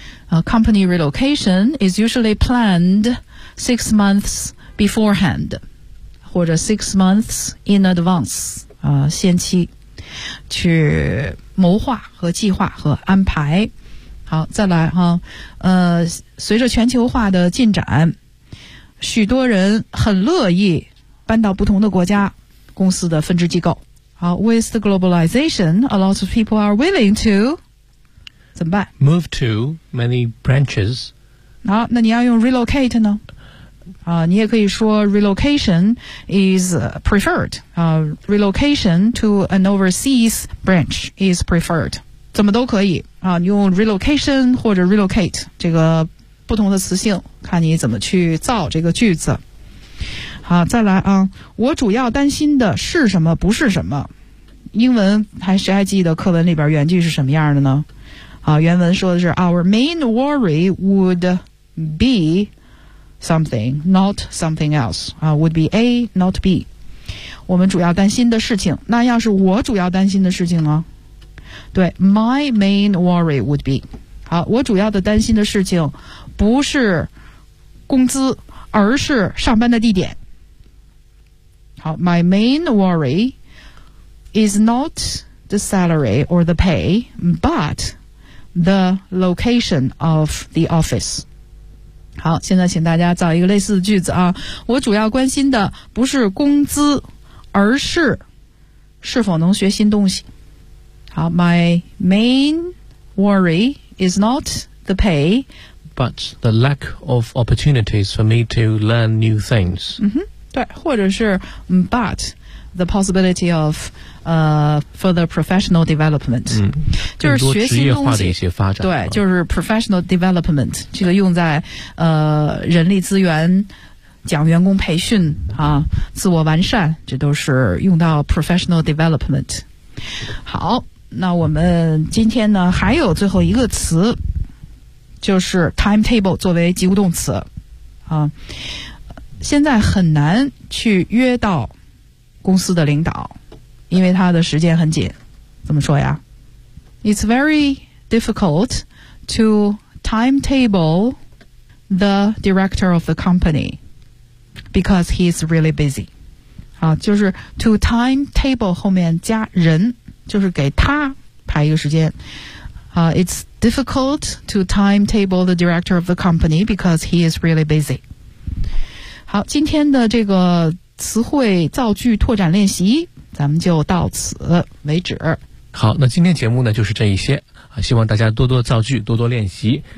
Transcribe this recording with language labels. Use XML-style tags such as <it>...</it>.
<en>Company relocation is usually planned 6 months beforehand，</en> <zh>或者</zh> <en>6 months in advance，</en> <zh>限期去谋划和计划和安排。好，再来哈，随着全球化的进展，许多人很乐意搬到不同的国家公司的分支机构。</zh> <en>好， with the globalization, a lot of people are willing to</en> <zh>怎么办？</zh> <en>Move to many branches。</en> <zh>好，那你要用 relocate 呢？你也可以说</zh> <en>relocation is preferred。 relocation to an overseas branch is preferred，</en> <zh>怎么都可以啊，你用 relocation 或者 relocate 这个不同的词性，看你怎么去造这个句子。好，再来啊，我主要担心的是什么不是什么。英文还谁还记得课文里边原句是什么样的呢？</zh> <en>好，</en> <zh>原文说的是</zh> <en>Our main worry would be something, not something else. Would be A, not B.</en> <zh>我们主要担心的事情，那要是我主要担心的事情呢？</zh> <en>对， My main worry would be.</en> <zh>好，我主要的担心的事情不是工资，而是上班的地点。</zh> <en>好， my main worry is not the salary or the pay, but the location of the office.</en> <zh>好，现在请大家造一个类似的句子啊。我主要关心的不是工资，而是是否能学新东西。</zh> <en>好， my main worry is not the pay, but the lack of opportunities for me to learn new things. 嗯哼。对，</en> <zh>或者是</zh> <en>but the possibility of further professional development，</en> <zh>就是学习东西的一些发展。对，就是 professional development， 这个用在人力资源讲员工培训啊，自我完善，这都是用到 professional development。好，那我们今天呢还有最后一个词，就是 timetable 作为及物动词啊。现在很难去约到公司的领导，因为他的时间很紧。怎么说呀？</zh> <en>It's very difficult to timetable the director of the company because he's really busy.</en> <zh>好，就是 to timetable 后面加人，就是给他排一个时间。</zh> <en>It's difficult to timetable the director of the company because he is really busy.</en> <zh>好，今天的这个词汇造句拓展练习咱们就到此为止。好，那今天节目呢就是这一些啊，希望大家多多造句，多多练习。</zh>